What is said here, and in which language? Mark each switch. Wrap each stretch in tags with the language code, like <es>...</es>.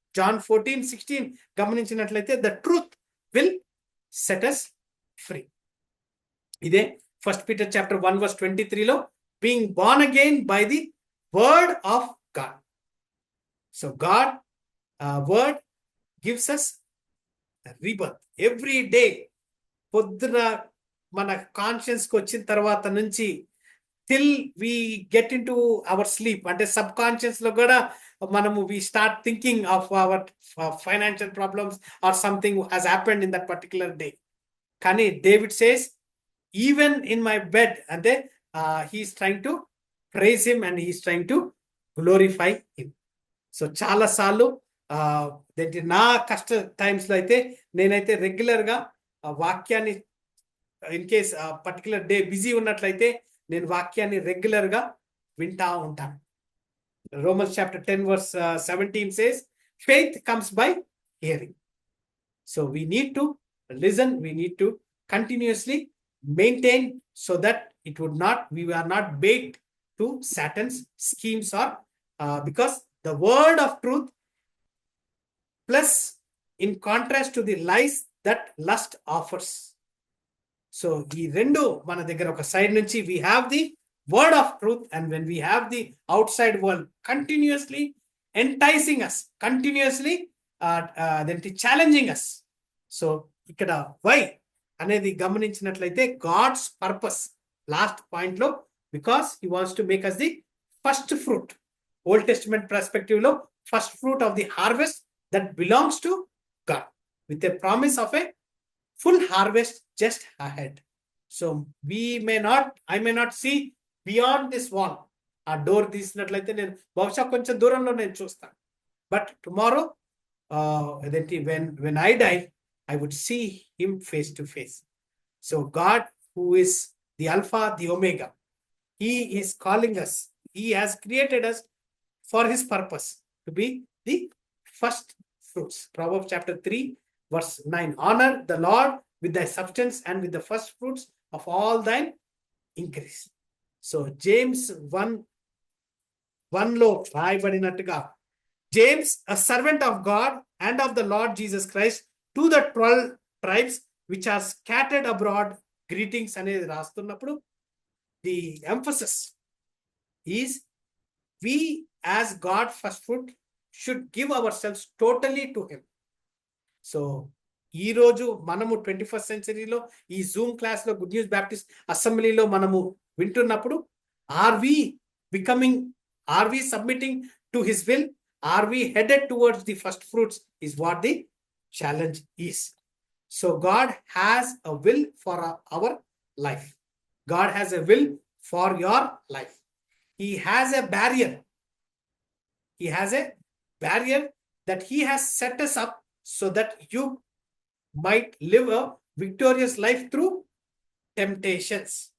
<en>John 14:16 గమనించినట్లయితే the truth will set us free. ఇదే 1 Peter chapter 1 verse 23 లో being born again by the word of God. So God word gives us a rebirth every day. పొద్దున మన conscious కి వచ్చిన తర్వాత నుంచి till we get in to our sleep,</en> <te>అంటే sub conscious లో కూడా మనము</te> <en>We start thinking of our financial problems or something has happened in that particular day. కానీ David says even in my bed, అంటే he's trying to praise him and he's trying to glorify him.</en> <te>So చాలా సార్లు నా కష్ట times లో అయితే నేనైతే regular గా వాక్యాన్ని, in case particular day busy ఉన్నట్లయితే నేను వాక్యాన్ని రెగ్యులర్ గా వింటా ఉంటాను.</te> <en>Romans chapter 10 verse 17 says faith comes by hearing. So we need to listen, we need to continuously maintain so that we are not bait to Satan's schemes, or because the word of truth plus in contrast to the lies that lust offers. So</en> <te>ఈ రెండు మన దగ్గర ఒక side నుంచి</te> <en>we have the word of truth, and when we have the outside world continuously enticing us, continuously challenging us. So ఇక్కడ why అనేది గమనించినట్లయితే God's purpose last point లో, because he wants to make us the first fruit. Old Testament perspective లో first fruit of the harvest that belongs to God, with a promise of a full harvest just ahead. So I may not see beyond this wall.</en> <te>ఆ door తీసినట్లయితే నేను బహుశా కొంచెం దూరంలో నేను చూస్తాను.</te> <en>But tomorrow అదేంటి when I die, I would see him face to face. So God, who is the Alpha, the Omega, he is calling us. He has created us for his purpose to be the first fruits. Proverbs chapter 3 verse 9. Honor the Lord with thy substance and with the first fruits of all thine increase. So James 1 లో రాయబడినట్టుగా, James, a servant of God and of the Lord Jesus Christ, to the 12 tribes which are scattered abroad, greetings అనేది రాస్తున్నప్పుడు the emphasis is we as God first fruit should give ourselves totally to him.</en> <te>So ఈ రోజు మనము 21st సెంచరీలో ఈ Zoom class లో good news Baptist అసెంబ్లీలో మనము వింటున్నప్పుడు</te> <en>Are we submitting to his will? Are we headed towards the first fruits is what the challenge is. So God has a will for our life. God has a will for your life. He has a barrier. He has a barrier that he has set us up so that you might live a victorious life through temptations.</en>